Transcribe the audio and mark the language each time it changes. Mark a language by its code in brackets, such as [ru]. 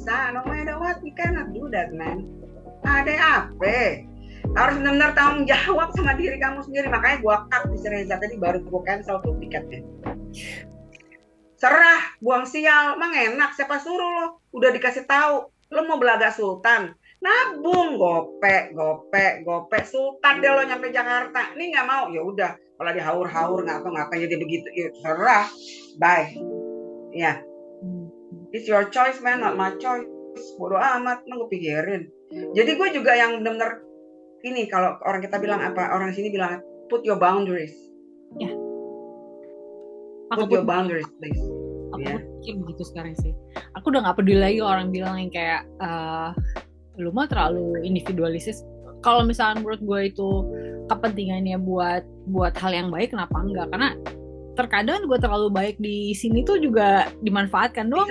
[en] No matter what we cannot do that, man. [id] Ada apa? Harus benar-benar tanggung jawab sama diri kamu sendiri. Makanya gua cut di Reza tadi, baru gua cancel tuh tiketnya. Serah, buang sial, emang enak, siapa suruh lo? Udah dikasih tahu, lo mau belaga Sultan, nabung, gope, Sultan deh lo nyampe Jakarta. Ini nggak mau, ya udah, kalau dihaur-haur nggak tahu ngapain jadi begitu, ya serah, bye. [en] Ya, it's your choice man, not my choice. [id] Bodoh amat, emang gue pikirin. Jadi gue juga yang benar-benar ini, kalau orang kita bilang apa, orang sini bilang [en] put your boundaries. [id] Ya. [en] Put your boundaries, please. [id] Aku pikir begitu sekarang sih. Aku udah nggak peduli lagi orang bilang yang kayak lu mah terlalu individualistis. Kalau misalnya menurut gue itu kepentingannya buat hal yang baik, kenapa enggak? Karena terkadang gue terlalu baik di sini tuh juga dimanfaatkan doang.